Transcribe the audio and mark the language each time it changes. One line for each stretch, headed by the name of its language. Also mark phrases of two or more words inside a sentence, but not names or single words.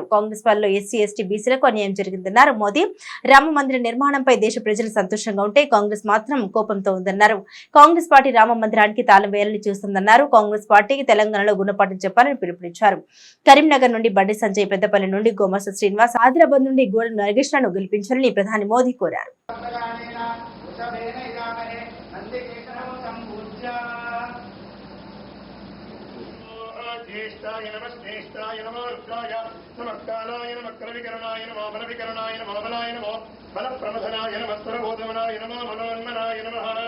Telugu: కాంగ్రెస్ పాలనలో ఎస్సీ, ఎస్టీ, బీసీలకు అన్యాయం జరిగిందన్నారు మోదీ. రామ మందిర నిర్మాణంపై దేశ ప్రజలు సంతోషంగా ఉంటే కాంగ్రెస్ మాత్రం కోపంతో ఉందన్నారు. కాంగ్రెస్ పార్టీ రామ మందిరానికి తాళం వేయాలని చూస్తుందన్నారు. కాంగ్రెస్ పార్టీకి తెలంగాణలో గుణపాఠం చెప్పాలని పిలుపునిచ్చారు. కరీంనగర్ నుండి బండి సంజయ్, పెద్దపల్లి నుండి గోమర్శ శ్రీనివాస్, ఆదిలాబాద్ నుండి గోడ నరగేష్లను గెలిపించాలని ప్రధాని మోదీ కోరారు.
Sanskrit: ज्येष्ठाय नमः श्रेष्ठाय नमो रुद्राय नमः कालाय नमः क्रविकरणाय नमो बलविकरणाय नमो बलाय नमो बलप्रमथनाय नमः स्वरबोधमनाय नमो मनोन्मनाय नमः